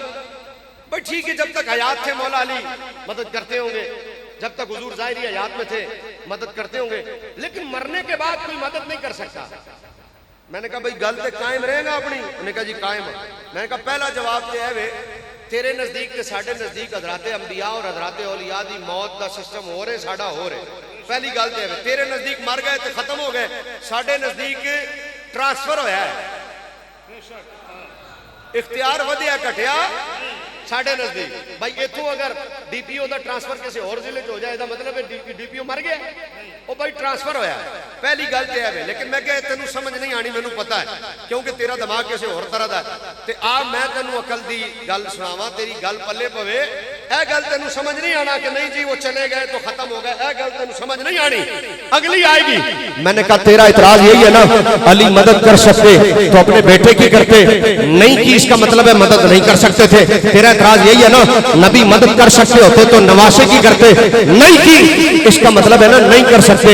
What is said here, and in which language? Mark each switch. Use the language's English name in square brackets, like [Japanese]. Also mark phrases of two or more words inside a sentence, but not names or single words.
[Urdu] بھائی ٹھیک ہے، جب تک حیات تھے مولا علی مدد کرتے ہوں گے، جب تک حضور ظاہری حیات میں تھے مدد کرتے ہوں گے، لیکن مرنے کے بعد کوئی مدد نہیں کر سکتا۔ [Punjabi] میں نے کہا بھائی گل تے قائم رہے گا اپنی؟ [Urdu] انہوں نے کہا جی قائم۔ [Punjabi] میں نے کہا پہلا جواب تے ہے وے تیرے نزدیک تے ساڈے نزدیک حضرات انبیاء اور حضرات اولیاء دی موت دا سسٹم ہو رہے، ساڈا ہو رہے۔ پہلی گل تے ہے تیرے نزدیک مر گئے تے ختم ہو گئے، ساڈے نزدیک ٹرانسفر ہویا ہے، اختیار ودیا گھٹیا ساڈے نزدیک۔ بھائی ایتھوں اگر ڈی پی او دا ٹرانسفر کسی اور ضلع چ ہو جائے دا مطلب ہے ڈی پی او مر گیا، وہ بھائی ٹرانسفر ہویا ہے۔ پہلی گل تے ہے لیکن میں کہ تینوں سمجھ نہیں آنی، مینوں پتا ہے کیونکہ تیرا دماغ کسی اور طرح دا ہے، تے آ میں تینوں عقل دی گل سناواں، تیری گل پلے پوے۔ اے گل تینوں سمجھ نہیں آنا کہ نہیں جی وہ چلے گئے تو ختم ہو گئے، اے گل تینوں سمجھ نہیں آنی، اگلی آئے گی۔ [Urdu] میں نے کہا تیرا اعتراض یہی ہے نا، علی مدد کر سکتے تو اپنے بیٹے کی کرتے، نہیں کی اس کا مطلب ہے مدد نہیں کر سکتے تھے۔ تیرا اعتراض یہی ہے نا، نبی مدد کر سکتے ہوتے تو نواسے کی کرتے، نہیں کی اس کا مطلب ہے نا نہیں کر سکتے۔